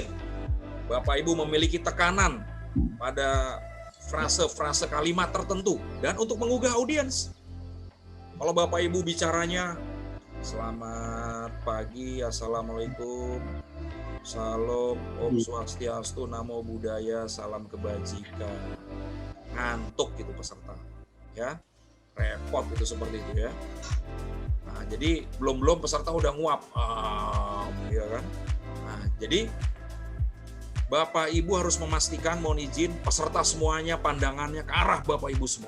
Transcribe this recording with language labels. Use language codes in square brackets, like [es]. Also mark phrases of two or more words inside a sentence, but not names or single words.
[id] Bapak Ibu memiliki tekanan pada frase-frase kalimat tertentu dan untuk menggugah audiens. Kalau Bapak Ibu bicaranya, selamat pagi, assalamualaikum, salam, [sa] om swastiastu, [pi] namo buddhaya, [id] salam kebajikan. Ngantuk gitu peserta, ya, repot itu seperti itu ya. Nah, jadi belum peserta udah nguap, ya kan. Nah, jadi Bapak Ibu harus memastikan, mohon izin, peserta semuanya pandangannya ke arah Bapak Ibu semua.